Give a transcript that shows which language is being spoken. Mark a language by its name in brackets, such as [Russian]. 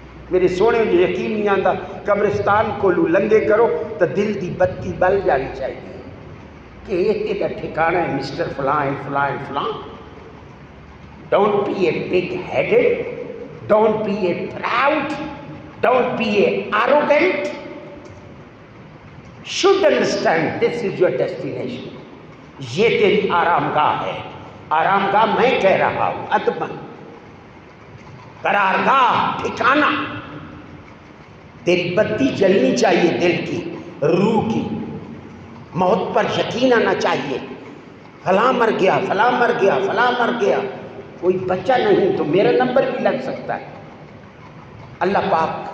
[Urdu] میرے سونے مجھے یقین نہیں آتا، قبرستان کو لنگے کرو تو [Punjabi] دل دی بتی بل جانی [Urdu] چاہیے کہ یہ ٹھکانا ہے مسٹر فلاں فلاں فلاں۔ [English] Don't be a big headed, don't be a proud, don't be a arrogant. should understand this is your destination. [Urdu] یہ تیری آرام گاہ ہے۔ آرام گاہ میں کہہ رہا ہوں، ادبن قرارگاہ، ٹھکانہ۔ تیری بتی جلنی چاہیے، دل کی، روح کی، موت پر یقین آنا چاہیے۔ فلاں مر گیا، فلاں مر گیا، فلاں مر گیا، کوئی بچہ نہیں تو میرا نمبر بھی لگ سکتا ہے۔ اللہ پاک